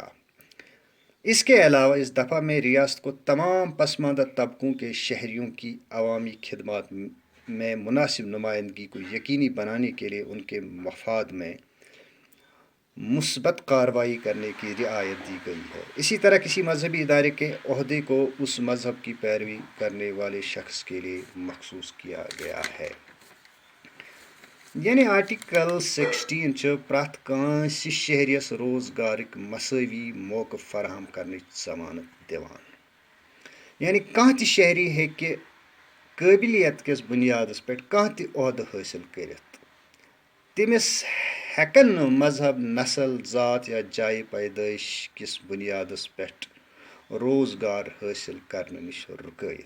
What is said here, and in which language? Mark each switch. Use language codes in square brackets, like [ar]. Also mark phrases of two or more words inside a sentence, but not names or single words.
[ur] اس کے علاوہ اس دفعہ میں ریاست کو تمام پسماندہ طبقوں کے شہریوں کی عوامی خدمات میں مناسب نمائندگی کو یقینی بنانے کے لیے ان کے مفاد میں مثبت کارروائی کرنے کی رعایت دی گئی ہے. اسی طرح کسی مذہبی ادارے کے عہدے کو اس مذہب کی پیروی کرنے والے شخص کے لیے مخصوص کیا گیا ہے. [ks] یعنی آرٹیکل 16 پرٛٮ۪تھ کٲنٛسہِ شہریس روزگارٕکۍ مساوی موقعہٕ فراہم کرنٕچ ضمانت دِوان. یعنی کانٛہہ تہِ شہری ہیٚکہِ قٲبلیت کِس بنیادس پٮ۪ٹھ کانٛہہ تہِ عہدٕ حٲصِل کٔرِتھ. تٔمِس ہٮ۪کن نہٕ مذہب، نسل، ذات یا جایہِ پیدٲیش کِس بنیادس پٮ۪ٹھ روزگار حٲصِل کرنہٕ نِش رُکٲیِتھ.